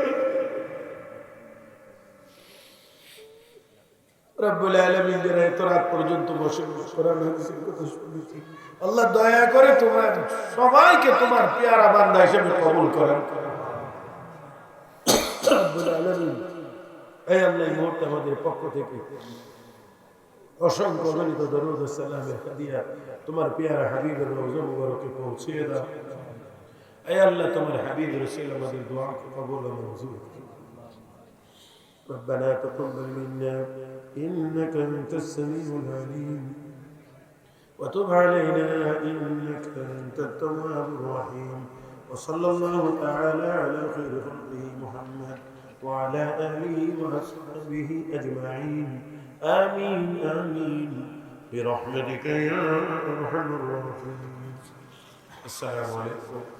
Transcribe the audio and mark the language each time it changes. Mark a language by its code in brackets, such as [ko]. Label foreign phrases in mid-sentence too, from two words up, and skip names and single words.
[ar] رب العالمين [bn] যারা এত রাত পর্যন্ত বসে কোরআন হাদিসের কথা শুনেছি আল্লাহ দয়া করে তোমার সবাইকে তোমার পেয়ারা বান্দা হিসেবে কবুল করেন [ar] رب العالمين [bn] এই আল্লাহ এই মুহূর্তে আমাদের পক্ষ থেকে অসংখ্য গণিত দরুদ ও সালামের হাদিয়া তোমার পেয়ারা হাবিবের রওজা মুবারকে পৌঁছিয়ে দাও [ur] اے اللہ تمہارے حبیب رسول ہماری دعا کو قبول و منظور [ar] ربنا تقبل منا انك انت السميع العليم وتب علينا انك انت التواب الرحيم وصلى الله تعالى على خير خلقه محمد وعلى اله واصحابه اجمعين آمين آمين برحمتك يا ارحم الراحمين السلام عليكم